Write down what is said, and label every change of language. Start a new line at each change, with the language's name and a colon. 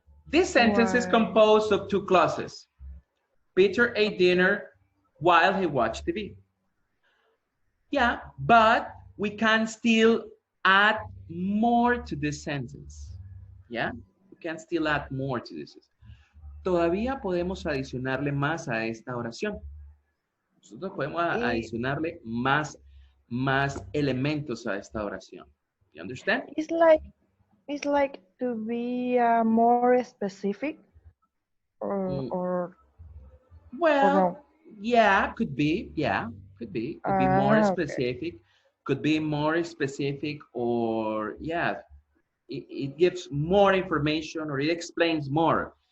English: This sentence is composed of 2 clauses. Peter ate dinner while he watched TV. Yeah, but we can still add more to this sentence. Yeah, we can still add more to this.
Spanish: Todavía podemos adicionarle más a esta oración. Nosotros podemos adicionarle más elementos a esta oración.
English: You understand? It's like to be more specific, or well, or no? yeah, could be. Yeah, could be more specific. Could be more specific, or yeah, it gives more information, or it explains more.